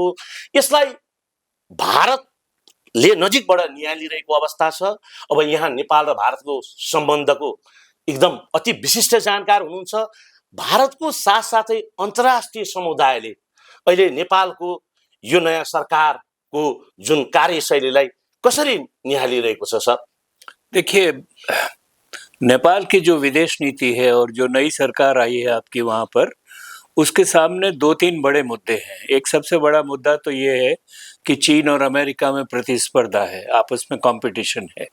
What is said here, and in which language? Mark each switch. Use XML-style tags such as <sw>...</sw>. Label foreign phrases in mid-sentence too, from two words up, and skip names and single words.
<ne>यसलाई भारतले नजिकबाट नियालिरहेको अवस्था छ। अब यहाँ नेपाल र भारतको सम्बन्धको एकदम अति विशिष्ट जानकार हुनुहुन्छ। भारतको साथसाथै अन्तर्राष्ट्रिय समुदायले अहिले नेपालको यो नयाँ सरकारको जुन कार्यशैलीलाई कसरी निहालिरहेको छ सर?</ne> <hi>देखिए, नेपाल की जो विदेश नीति है और जो नई सरकार आई है आपकी वहाँ पर, उसके सामने 2-3 बड़े मुद्दे हैं। एक सबसे बड़ा मुद्दा तो ये है कि चीन और अमेरिका में प्रतिस्पर्धा है, आपस में कंपटीशन है।</hi>